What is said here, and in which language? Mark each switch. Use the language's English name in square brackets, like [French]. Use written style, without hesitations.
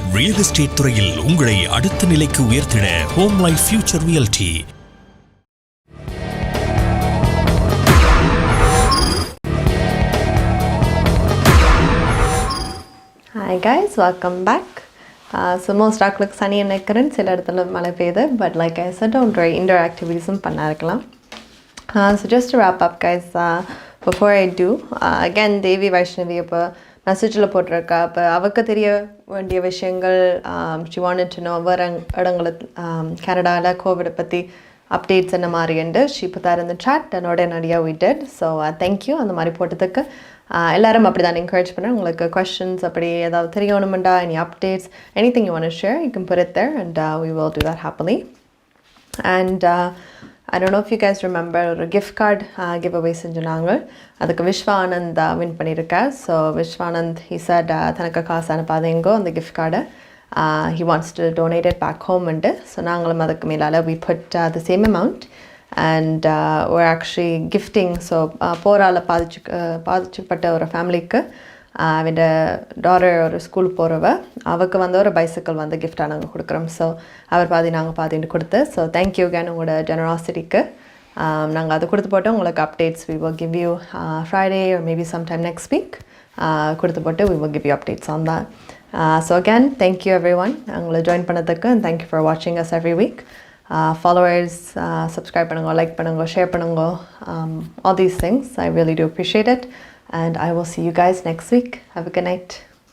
[Tamil] Real estate துறையில் உங்களை அடுத்த நிலைக்கு உயர்த்திட home life future realty. [English] Hi guys, welcome back. So most [Tamil] ஆக்களுக்கு சனி நினைக்கிறேன், சில இடத்துல மழை பெய்யுது. [English] But like I said, don't worry, indoor activities [Tamil] பண்ண இருக்கலாம். [English] So just to wrap up guys, before I do, again Devi Vaishnavi [Tamil] இப்போ மெசேஜில் போட்டிருக்கா. இப்போ அவருக்கு தெரிய வேண்டிய விஷயங்கள், [English] she wanted to know [Tamil] வேறு இடங்களில் கனடாவில் கோவிடை பற்றி அப்டேட்ஸ் என்ன மாதிரிண்டு [English] she put that in the chat and [Tamil] உடனடியாக [English] we did. So thank you [Tamil] அந்த மாதிரி போட்டதுக்கு. எல்லாரும் அப்படி தான் என்கரேஜ் பண்ணேன். [English] உங்களுக்கு questions [Tamil] அப்படி ஏதாவது தெரியணுமெண்டா, [English] any updates, anything you want to share, you can put it there and we will do that happily. And I don't know if you guys remember ஒரு gift card giveaway [Tamil] செஞ்சுனாங்க. அதுக்கு விஸ்வானந்த் win பண்ணியிருக்கா. So விஸ்வானந்த் [English] he said [Tamil] தனக்கு காசு அனுப்பாதீங்கோ அந்த gift card. [English] He wants to donate it back home and so [Tamil] நாங்களும் அதுக்கு மேலால் [English] we put the same amount and we're actually gifting. [Tamil] So போரால் பாதிச்சுப்பட்ட ஒரு ஃபேமிலிக்கு அவட டாட்டர் ஒரு ஸ்கூல் போகிறவ, அவருக்கு வந்து ஒரு பைசிக்கிள் வந்து கிஃப்டாக நாங்கள் கொடுக்குறோம். ஸோ அவர் பாதி நாங்கள் பாதின்னு கொடுத்து. [English] so thank you Ken [Tamil] உங்களோட ஜெனராசிட்டிக்கு. நாங்கள் அதை கொடுத்து போட்டு உங்களுக்கு updates [English] we will give you Friday or maybe sometime next week. [Tamil] கொடுத்து போட்டு [English] we will give you updates on that. So again, thank you everyone [Tamil] உங்களை ஜாயின் பண்ணதுக்கு [English] and thank you for watching us every week. Followers, subscribe [Tamil] பண்ணுங்க, [English] like பண்ணுங்க, share பண்ணுங்க, all these things. I really do appreciate it. And I will see you guys next week. Have a good night.